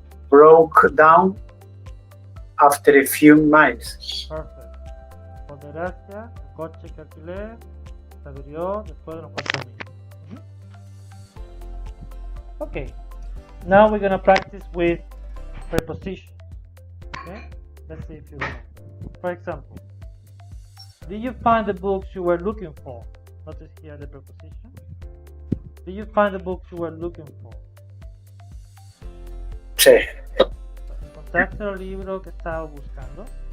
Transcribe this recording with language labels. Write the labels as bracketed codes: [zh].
[en] broke down after a few miles. Perfect. [es] Por desgracia, el coche que alquilé se averió después de unos cuantos millas. [en] Okay. Now we're gonna practice with prepositions. Okay. Let's see if you remember. For example, did you find the books you were looking for? Notice here the preposition. Did you find the books you were looking for? [es] Sí. ¿Encontraste el libro que estaba buscando?